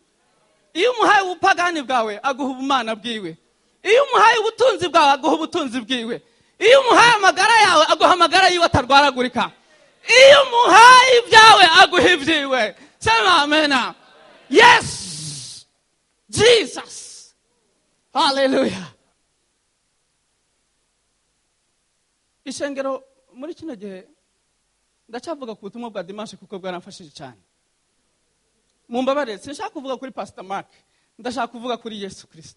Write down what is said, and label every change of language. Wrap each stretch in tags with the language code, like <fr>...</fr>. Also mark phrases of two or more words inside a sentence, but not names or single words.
<rn>Iyo umuhaye ubupagani bwawe aguha ubumana bwiwe. Iyo umuhaye ubutunzi bwawe aguha ubutunzi bwiwe. Iyo umuhaye amagara yawe aguha amagara yiwe atarwaragurika. Iyo umuhaye ibyawe aguha ibyiwe.</rn> <sw>Sema amen. Yes, Jesus.</sw> <rn>Hallelujah. Ishengero muri kino gihe ndacavuga ku butumwa bwa Dimanche kuko bwaramfashije cyane. Mumbabarire, sinshaka kuvuga kuri Pastor Mark, ndashaka kuvuga kuri Yesu Kristo.</rn>